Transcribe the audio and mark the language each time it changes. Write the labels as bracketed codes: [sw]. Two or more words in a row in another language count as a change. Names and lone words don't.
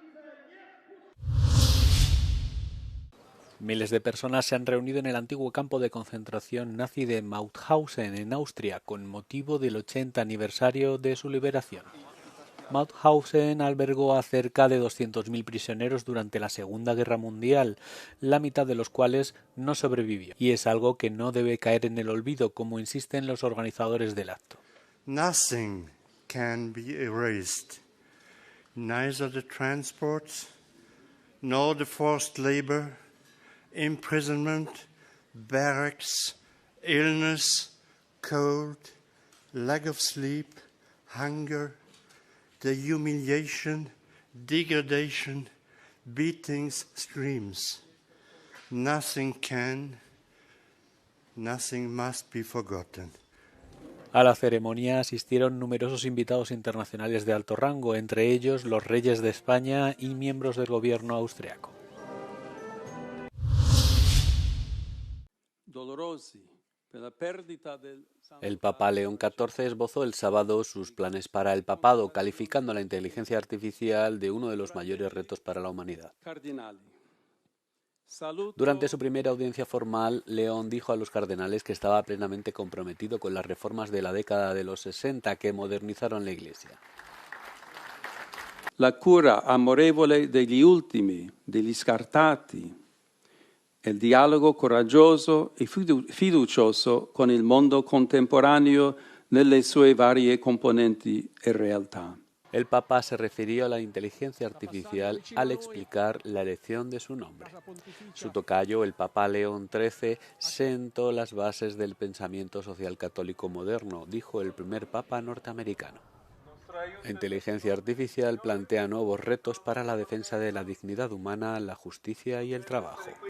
[es] Miles de personas se han reunido en el antiguo campo de concentración nazi de Mauthausen, en Austria, con motivo del 80 aniversario de su liberación. Mauthausen albergó a cerca de 200.000 prisioneros durante la Segunda Guerra Mundial, la mitad de los cuales no sobrevivió. Y es algo que no debe caer en el olvido, como insisten los organizadores del acto. [en] Nothing can be erased, neither the transports, nor the forced labor, imprisonment, barracks, illness, cold, lack of sleep, hunger, the humiliation, degradation, beatings, screams. Nothing can, nothing must be forgotten. [es] A la ceremonia asistieron numerosos invitados internacionales de alto rango, entre ellos los reyes de España y miembros del gobierno austriaco. El Papa León XIV esbozó el sábado sus planes para el papado, calificando la inteligencia artificial de uno de los mayores retos para la humanidad. Durante su primera audiencia formal, León dijo a los cardenales que estaba plenamente comprometido con las reformas de la década de los 60 que modernizaron la Iglesia. [it] La cura amorevole degli ultimi, degli scartati, il dialogo coraggioso e fiducioso con il mondo contemporaneo nelle sue varie componenti e realtà. [es] El Papa se refirió a la inteligencia artificial al explicar la elección de su nombre. Su tocayo, el Papa León XIII, sentó las bases del pensamiento social católico moderno, dijo el primer Papa norteamericano. La inteligencia artificial plantea nuevos retos para la defensa de la dignidad humana, la justicia y el trabajo.